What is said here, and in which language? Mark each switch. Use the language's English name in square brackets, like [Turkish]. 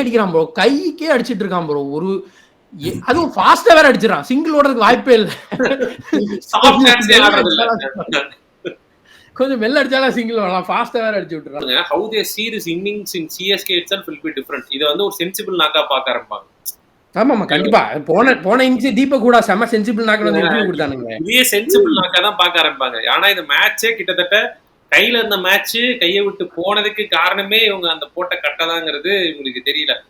[Tamil] அடிக்கிறான் ப்ரோ, கைக்கே அடிச்சிட்டு இருக்கான் ப்ரோ. ஒரு அதுவும் ஃபாஸ்டா வேற அடிச்சிடறான், சிங்கிள் ஓடுறதுக்கு வாய்ப்பே இல்ல. சாஃப்ட் ஹேண்ட்ஸே ஆடுறது இல்ல. கொஞ்சம் மெல்ல அடிச்சாலும் சிங்கிள் வரலாம், ஃபாஸ்டா வேற அடிச்சு விட்டுறாங்க. [English] how they see this innings in CSK itself will be different. [Tamil] இத வந்து ஒரு சென்சிபிள் நாக்கா பார்க்க ஆரம்பிப்பாங்க. ஆமாமா கண்டிப்பா. போன இன்ச்சு தீபக் கூட செம சென்சிபிள் நாக்கு வந்து இன்டர்வியூ கொடுத்தானுங்க. இதே சென்சிபிள் நாக்கா தான் பார்க்க ஆரம்பிப்பாங்க. ஆனா இந்த மேட்சே கிட்டத்தட்ட கையில இருந்த மேட்ச் கையை விட்டு போனதுக்கு காரணமே இவங்க அந்த போட்ட கட்டதாங்கிறது இவங்களுக்கு தெரியல.